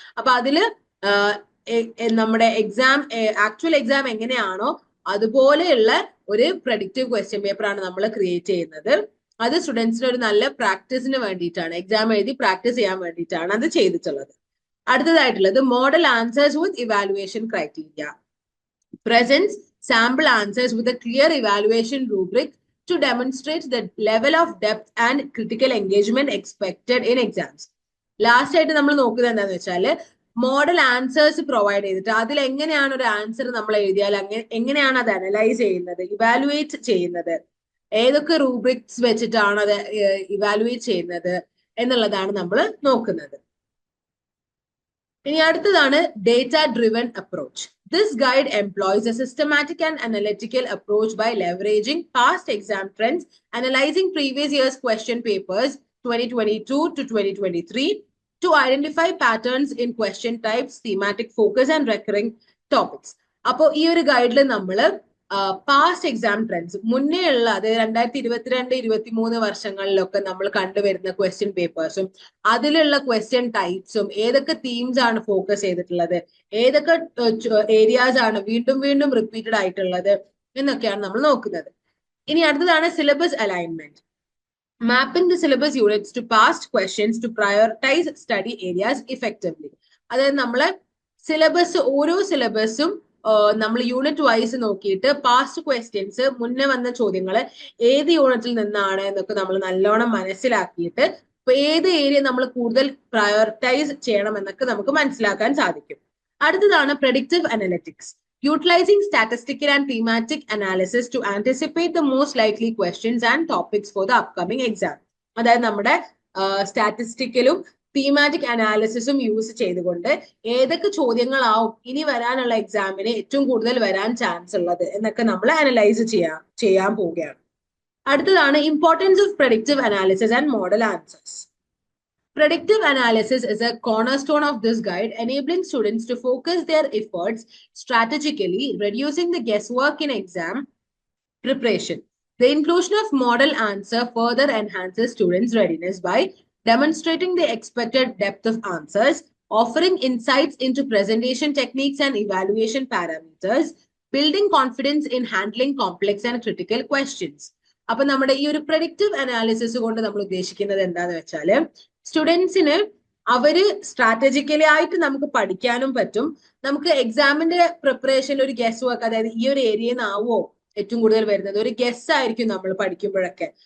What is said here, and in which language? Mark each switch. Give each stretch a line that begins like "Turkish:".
Malayalam: അപ്പൊ അതില് നമ്മുടെ ആക്ച്വൽ എക്സാം എങ്ങനെയാണോ അതുപോലെയുള്ള ഒരു പ്രഡിക്റ്റീവ് ക്വസ്റ്റ്യൻ പേപ്പർ ആണ് നമ്മൾ ക്രിയേറ്റ് ചെയ്യുന്നത്. അത് സ്റ്റുഡൻസിന് ഒരു നല്ല പ്രാക്ടീസിന് വേണ്ടിയിട്ടാണ്, എക്സാം എഴുതി പ്രാക്ടീസ് ചെയ്യാൻ വേണ്ടിയിട്ടാണ് അത് ചെയ്തിട്ടുള്ളത്. അടുത്തതായിട്ടുള്ളത്
English: Model answers with evaluation criteria.
Malayalam: Presence sample answers with a clear evaluation rubric
English: to demonstrate the level of depth and critical engagement expected in exams.
Malayalam: Last ആയിട്ട് നമ്മൾ നോക്കുന്നത് എന്താണെന്ന് വെച്ചാൽ മോഡൽ ആൻസേഴ്സ് പ്രൊവൈഡ് ചെയ്തിട്ട് അതിൽ എങ്ങനെയാണ് ഒരു ആൻസർ നമ്മൾ എഴുതിയാൽ എങ്ങനെയാണ് അത് അനലൈസ് ചെയ്യുന്നത്, ഇവാലുവേറ്റ് ചെയ്യുന്നത്, ഏതൊക്കെ റൂബ്രിക്സ് വെച്ചിട്ടാണ് അത് ഇവാലുവേറ്റ് ചെയ്യുന്നത് എന്നുള്ളതാണ് നമ്മൾ നോക്കുന്നത്. ഇനി അടുത്തതാണ്
English: Data driven approach. This guide employs a systematic and analytical approach by leveraging past exam trends, analyzing previous year's question papers 2022 to 2023 to identify patterns in question types, thematic focus and recurring topics.
Malayalam: അപ്പോൾ ഈ ഒരു ഗൈഡിൽ നമ്മൾ past exam trends മുന്നേ ഉള്ള അതായത് 2022-23 വർഷങ്ങളിലൊക്കെ നമ്മൾ കണ്ടുവരുന്ന question പേപ്പേഴ്സും അതിലുള്ള ക്വസ്റ്റ്യൻ ടൈപ്സും ഏതൊക്കെ തീംസ് ആണ് ഫോക്കസ് ചെയ്തിട്ടുള്ളത്, ഏതൊക്കെ ഏരിയാസ് ആണ് വീണ്ടും വീണ്ടും റിപ്പീറ്റഡ് ആയിട്ടുള്ളത് എന്നൊക്കെയാണ് നമ്മൾ നോക്കുന്നത്. ഇനി അടുത്തതാണ്
English: Syllabus alignment. Mapping the syllabus units to past questions to prioritise study areas effectively.
Malayalam: അതായത് നമ്മള് ഓരോ സിലബസും നമ്മൾ യൂണിറ്റ് വൈസ് നോക്കിയിട്ട് പാസ്റ്റ് ക്വസ്റ്റ്യൻസ് മുന്നേ വന്ന ചോദ്യങ്ങൾ ഏത് യൂണിറ്റിൽ നിന്നാണ് എന്നൊക്കെ നമ്മൾ നല്ലോണം മനസ്സിലാക്കിയിട്ട് ഇപ്പൊ ഏത് ഏരിയ നമ്മൾ കൂടുതൽ പ്രയോറിറ്റൈസ് ചെയ്യണം എന്നൊക്കെ നമുക്ക് മനസ്സിലാക്കാൻ സാധിക്കും. അടുത്തതാണ്
English: predictive analytics. Utilizing statistical and thematic analysis to anticipate the most likely questions and topics for the upcoming exam.
Malayalam: അതായത് നമ്മുടെ സ്റ്റാറ്റിസ്റ്റിക്കലും തീമാറ്റിക് അനാലിസിസും യൂസ് ചെയ്തുകൊണ്ട് ഏതൊക്കെ ചോദ്യങ്ങളാവും ഇനി വരാനുള്ള എക്സാമിന് ഏറ്റവും കൂടുതൽ വരാൻ ചാൻസ് ഉള്ളത് എന്നൊക്കെ നമ്മൾ അനലൈസ് ചെയ്യാൻ പോവുകയാണ്. അടുത്തതാണ്
English: Importance of predictive analysis and model answers. Predictive analysis is a cornerstone of this guide, enabling students to focus their efforts strategically, reducing the guesswork in exam preparation. The inclusion of model answer further enhances students' readiness by demonstrating the expected depth of answers, offering insights into presentation techniques and evaluation parameters, building confidence in handling complex and critical questions.
Malayalam: അപ്പൊ നമ്മുടെ ഈ ഒരു predictive analysis കൊണ്ട് നമ്മൾ ഉദ്ദേശിക്കുന്നത് എന്താന്ന് വെച്ചാല് സ്റ്റുഡൻസിന് അവര് സ്ട്രാറ്റജിക്കലി ആയിട്ട് നമുക്ക് പഠിക്കാനും പറ്റും. നമുക്ക് എക്സാമിന്റെ പ്രിപ്പറേഷനിൽ ഒരു ഗസ് വർക്ക്, അതായത് ഈ ഒരു ഏരിയയിൽ നിന്നാവോ ഏറ്റവും കൂടുതൽ വരുന്നത്, ഒരു ഗസ് ആയിരിക്കും നമ്മൾ പഠിക്കുമ്പോഴൊക്കെ.